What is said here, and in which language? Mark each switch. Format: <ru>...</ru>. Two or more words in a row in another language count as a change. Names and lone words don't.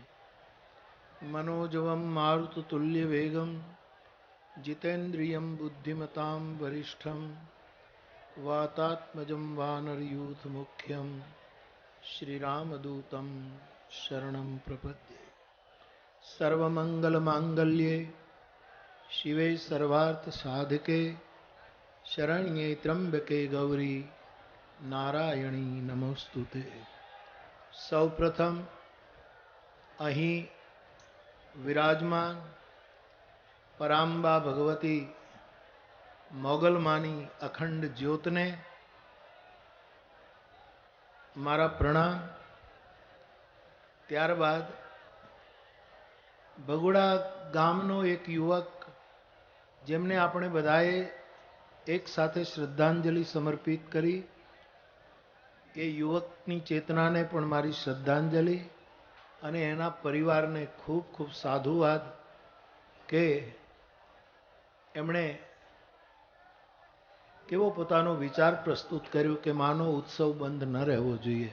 <sa>मनोजवं मारुततुल्यवेगं जितेन्द्रियं बुद्धिमतां वरिष्ठं वातात्मजं वानरयूथमुख्यं श्रीरामदूतं शरणं प्रपद्ये. सर्वमंगलमांगल्ये शिवे सर्वार्थसाधके शरण्ये त्र्यंबके गौरी नारायणी नमोस्तुते.</sa> <gu>सौप्रथम અહીં વિરાજમાન પરાંબા ભગવતી મોગલમાની અખંડ જ્યોતને મારા પ્રણામ. ત્યારબાદ ભગુડા ગામનો એક યુવક જેમને આપણે બધાએ એક સાથે શ્રદ્ધાંજલિ સમર્પિત કરી, એ યુવકની ચેતનાને પણ મારી શ્રદ્ધાંજલિ અને એના પરિવારને ખૂબ ખૂબ સાધુવાદ કે એમણે કેવો પોતાનો વિચાર પ્રસ્તુત કર્યો કે માનો ઉત્સવ બંધ ન રહેવો જોઈએ.</gu>